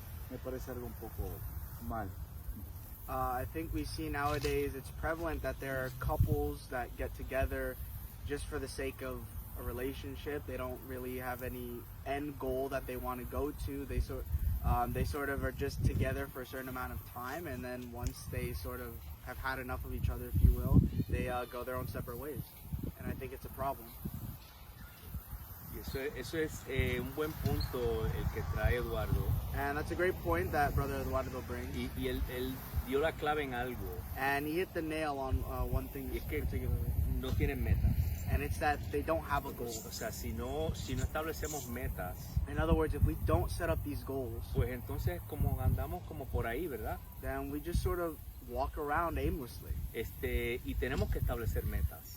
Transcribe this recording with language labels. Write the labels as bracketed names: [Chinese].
[Spanish] Me parece algo un poco mal. [English] I think we see nowadays it's prevalent that there are couples that get together just for the sake of a relationship. They don't really have any end goal that they want to go to. They sort of are just together for a certain amount of time, and then once they sort of have had enough of each other, if you will, they go their own separate ways. And I think it's a problem. [Spanish] Y eso es un buen punto el que trae Eduardo. [English] And that's a great point that Brother Eduardo brings. [Spanish] Y él dio la clave en algo. [English] And he hit the nail on one thing [Spanish] Y es que [English] particularly. [Spanish] no tienen metas. [English] And it's that they don't have a goal. [Spanish] O sea, si no establecemos metas, [English] In other words, if we don't set up these goals, [Spanish] pues entonces como andamos como por ahí, ¿verdad? [English] then we just sort of walk around aimlessly. [Spanish] Y tenemos que establecer metas.